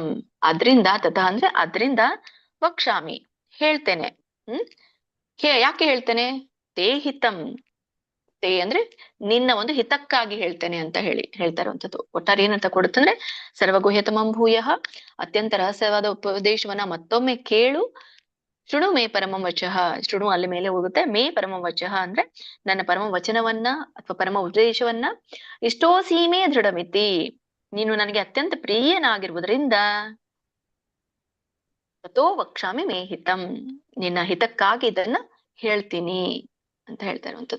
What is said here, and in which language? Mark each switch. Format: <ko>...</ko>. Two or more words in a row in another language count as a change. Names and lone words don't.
<kn>ಅದ್ರಿಂದ, ತಥ ಅಂದ್ರೆ ಅದ್ರಿಂದ, ವಕ್ಷ್ಯಾಮಿ ಹೇಳ್ತೇನೆ. ಯಾಕೆ ಹೇಳ್ತೇನೆ?</kn> <sa>ತೇ ಹಿತಂ.</sa> <kn>ತೇ ಅಂದ್ರೆ ನಿನ್ನ ಒಂದು ಹಿತಕ್ಕಾಗಿ ಹೇಳ್ತೇನೆ ಅಂತ ಹೇಳ್ತಾ ಇರುವಂಥದ್ದು. ಒಟ್ಟಾರೆ ಏನಂತ ಕೊಡುತ್ತಂದ್ರೆ</kn> <sa>ಸರ್ವಗುಹ್ಯತಮಂ ಭೂಯಃ,</sa> <kn>ಅತ್ಯಂತ ರಹಸ್ಯವಾದ ಉಪದೇಶವನ್ನ ಮತ್ತೊಮ್ಮೆ ಕೇಳು.</kn> <sa>ಶೃಣು ಮೇ ಪರಮಂ ವಚಃ.</sa> <kn>ಶೃಣು ಅಲ್ಲಿ ಮೇಲೆ ಹೋಗುತ್ತೆ.</kn> <sa>ಮೇ ಪರಮಂ ವಚಃ</sa> <kn>ಅಂದ್ರೆ ನನ್ನ ಪರಮ ವಚನವನ್ನ ಅಥವಾ ಪರಮ ಉಪದೇಶವನ್ನ.</kn> <sa>ಇಷ್ಟೋಸಿ ಮೇ ದೃಢಮಿತಿ,</sa> <kn>ನೀನು ನನಗೆ ಅತ್ಯಂತ ಪ್ರಿಯನಾಗಿರುವುದರಿಂದ.</kn> <sa>ತಥೋ ವಕ್ಷ್ಯಾಮಿ ಮೇ ಹಿತಂ,</sa> <kn>ನಿನ್ನ ಹಿತಕ್ಕಾಗಿ ಇದನ್ನ ಹೇಳ್ತೀನಿ ಅಂತ ಹೇಳ್ತಾ ಇರುವಂಥದ್ದು.</kn>